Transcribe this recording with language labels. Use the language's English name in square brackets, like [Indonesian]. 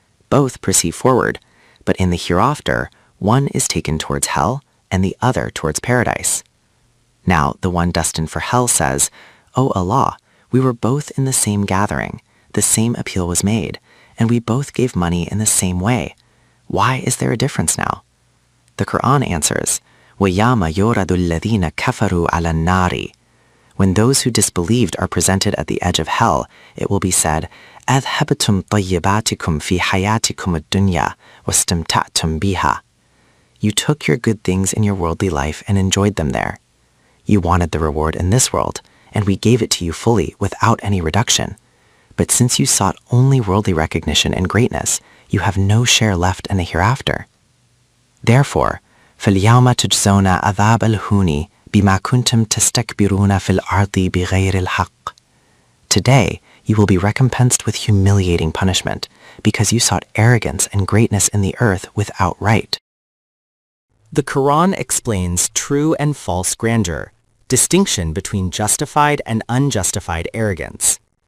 [English] Both proceed forward, but in the hereafter, one is taken towards hell and the other towards paradise. Now, the one destined for hell says, "O Allah, we were both in the same gathering, the same appeal was made, and we both gave money in the same way. Why is there a difference now?" The Quran answers, [Arabic] وَيَوْمَ يُعْرَضُ الَّذِينَ كَفَرُوا عَلَى النَّارِ. [English] When those who disbelieved are presented at the edge of hell, it will be said, [Arabic] أَذْهَبْتُمْ طَيِّبَاتِكُمْ فِي حَيَاتِكُمُ الدُّنْيَا وَاسْتَمْتَعْتُمْ بِهَا. [English] You took your good things in your worldly life and enjoyed them there. You wanted the reward in this world, and we gave it to you fully without any reduction. But since you sought only worldly recognition and greatness, you have no share left in the hereafter. Therefore, [Arabic] فَالْيَوْمَ تُجْزَوْنَ عَذَابَ الْهُونِ بِمَا كُنْتُمْ تَسْتَكْبِرُونَ فِي الْأَرْضِ بِغَيْرِ الْحَقِّ. [English] Today, you will be recompensed with humiliating punishment, because you sought arrogance and greatness in the earth without right. The Quran explains true and false grandeur, distinction between justified and unjustified arrogance.